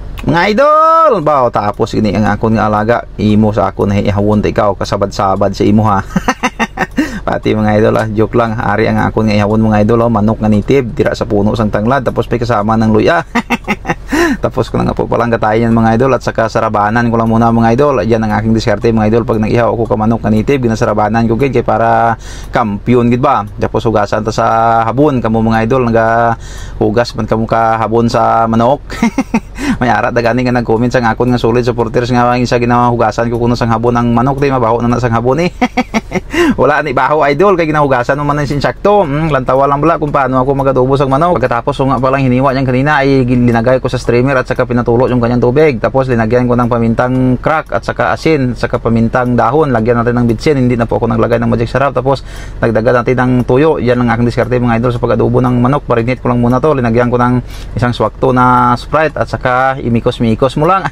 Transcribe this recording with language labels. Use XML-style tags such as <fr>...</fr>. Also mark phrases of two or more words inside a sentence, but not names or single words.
<hil>Mga idol, baw tapos ini ang akon nga alaga imo sa akon na ihawon ta ikaw kasabad-sabad sa imo ha. Pati mga idol joke lang, ari ang akon nga ihawon mga idol manok nga native tira sa puno sang tanglad tapos may kasama ng luya.</hil> <tl>Tapos ko lang po palang katayan mga idol at saka sarabanan ko lang muna mga idol. Yan ang aking diskarte</tl> <hil>mga idol pag nag-ihaw ako ka manok nga native ginasarabanan ko gid kay para kampiyon gid ba. Tapos hugasan ta sa habon kamo mga idol naga hugas man kamo ka habon sa manok. May ara dagani nga nag-comment sang akon nga</hil> <en>solid supporters</en> <hil>nga isa ginawa hugasan ko kuno sang habon ang manok di mabaho na sang habon eh. Wala ni baho idol kay ginahugasan mo man sin sakto. Lantawa lang bala kung paano ako magadubo sang manok.</hil> <tl>Pagkatapos nga palang hiniwa niyang kanina ay linagay ko sa streamer at saka pinatulo yung kanyang tubig. Tapos linagyan ko ng pamintang crack at saka asin, saka pamintang dahon. Lagyan natin ng bitsin. Hindi na po ako naglagay ng magic sarap. Tapos nagdagan natin ng tuyo. Yan ang aking diskarte mga idol sa pag-adobo ng manok. Marinate ko lang muna to. Linagyan ko ng isang swakto na Sprite at saka imikos-mikos mo lang.</tl>